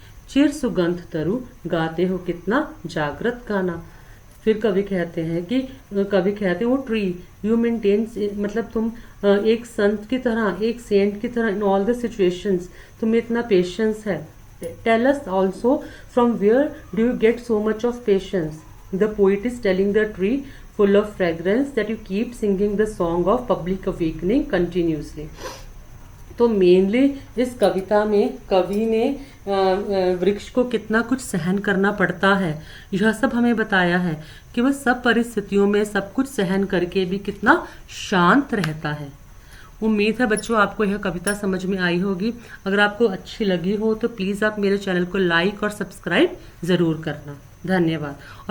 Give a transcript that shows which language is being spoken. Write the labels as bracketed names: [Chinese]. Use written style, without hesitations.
[Hindi] चिर सुगंध तरु गाते हो कितना जागृत गाना। फिर कवि कहते हैं वो [English] tree you maintain, [Hindi] मतलब तुम एक संत की तरह, एक सेंट की तरह [English] in all the situations [Hindi] तुम्हें इतना पेशेंस है। [English] Tell us also from where do you get so much of patience. The poet is telling the tree full of fragrance that you keep singing the song of public awakening continuously. [Hindi] तो mainly इस कविता में कवि ने वृक्ष को कितना कुछ सहन करना पड़ता है यह सब हमें बताया है कि वह सब परिस्थितियों में सब कुछ सहन करके भी कितना शांत रहता है। उम्मीद है बच्चों आपको यह कविता समझ में आई होगी। अगर आपको अच्छी लगी हो तो प्लीज़ आप मेरे चैनल को लाइक और सब्सक्राइब ज़रूर करना। धन्यवाद।